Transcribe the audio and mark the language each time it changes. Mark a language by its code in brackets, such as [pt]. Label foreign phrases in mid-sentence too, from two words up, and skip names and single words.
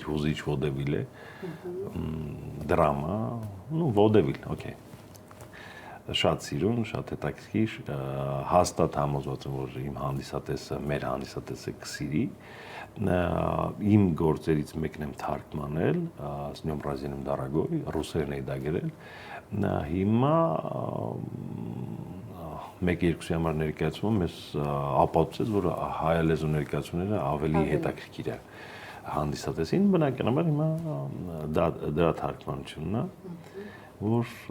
[hy] հուզիչ ոդևիլ է, դրամա, ոդևիլ, օքեյ։ Շատ սիրուն, շատ հետաքրքիր, հաստատ համոզված եմ, որ իմ հանդիսատեսը, մեր հանդիսատեսը կսիրի։ Իմ գործերից մեկն եմ թարգմանել, [ru] с днём рождения, дорогой, [hy] ռուսերեն էի դա գրել։ Հիմա մեկ-երկուսի համար ներկայացումը մեզ ապացուցեց, որ հայալեզու ներկայացումները ավելի հետաքրքիր է հանդիսատեսին, բնականաբար հիմա դրա թարգմանությունն է, որ